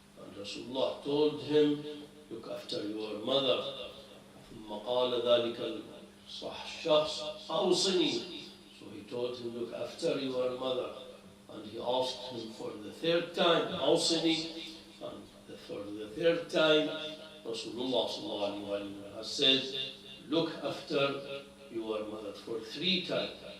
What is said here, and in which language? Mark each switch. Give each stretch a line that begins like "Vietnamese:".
English: And Rasulullah told him, look after your mother.
Arabic: ثم قال ذلك الشخص awsini.
English: So he told him, look after your mother. And he asked him for the third time, awsini. And for the third time, Rasulullah sallallahu alayhi wa sallam has said, look after your mother for 3 times.